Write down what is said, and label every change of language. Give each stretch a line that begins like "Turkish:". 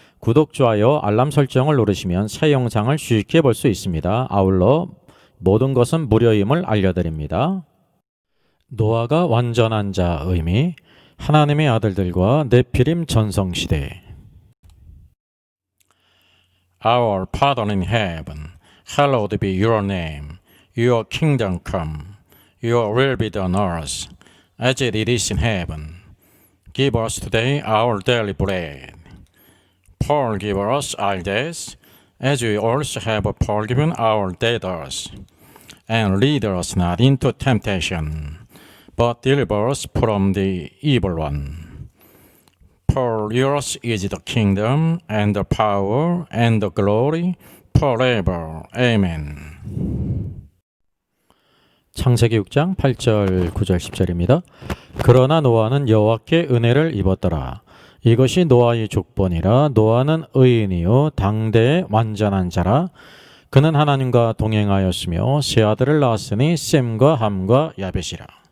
Korean: 구독, 좋아요, 알람 설정을 누르시면 새 영상을 쉽게 볼 수 있습니다. 아울러 모든 것은 무료임을 알려드립니다. 노아가 완전한 자 의미, 하나님의 아들들과 네피림 전성시대.
English: Our Father in heaven, hallowed be your name. Your kingdom come, your will be done on earth, as it is in heaven. Give us today our daily bread. Forgive us our debts, as we also have forgiven our debtors. And lead us not into temptation, but deliver us from the evil one. For yours is the kingdom, and the power, and the glory, forever. Amen.
Korean: 창세기 6장 8절 9절 10절입니다. 그러나 노아는 여호와께 은혜를 입었더라. 이것이 노아의 족본이라. 노아는 의인이요 당대의 완전한 자라. 그는 하나님과 동행하였으며 세 아들을 낳았으니 셈과 함과 야벳이라.